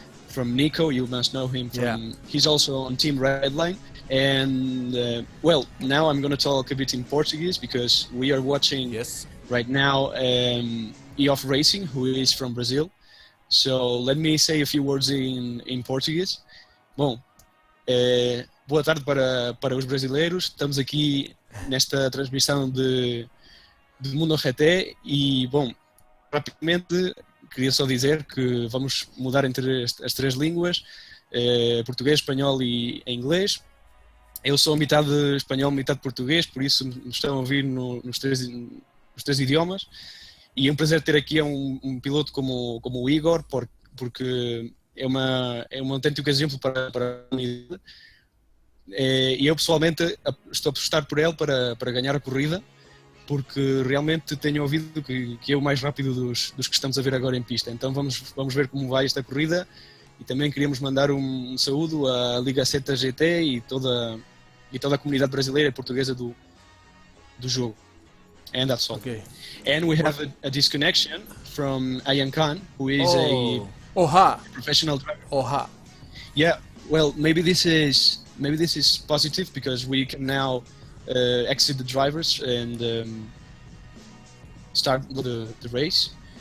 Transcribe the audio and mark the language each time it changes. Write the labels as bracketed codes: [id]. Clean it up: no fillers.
[en] From Nico, you must know him from. He's also on Team Redline, and now I'm going to talk a bit in Portuguese because we are watching right now EOF Racing, who is from Brazil. So let me say a few words in Portuguese. [pt] Bom, boa tarde para os brasileiros. Estamos aqui nesta transmissão de MundoGT e, bom, rapidamente queria só dizer que vamos mudar entre as 3 línguas, português, espanhol e inglês. Eu sou metade espanhol, metade português, por isso me estão a ouvir nos três idiomas. E é um prazer ter aqui um piloto como o Igor, porque é um autêntico exemplo para a unidade. E eu pessoalmente estou a apostar por ele para ganhar a corrida. porque realmente tenho ouvido que é o mais rápido dos que estamos a ver agora em pista. Então vamos ver como vai esta corrida, e também queríamos mandar um saúdo à Liga Seta GT e toda a comunidade brasileira e portuguesa do jogo. [en] And that's all. Okay. And we have a disconnection from Ayan Khan, who is Oha. a professional driver. Oha. Yeah, well, maybe this is positive, because we can now exit the drivers and start the race.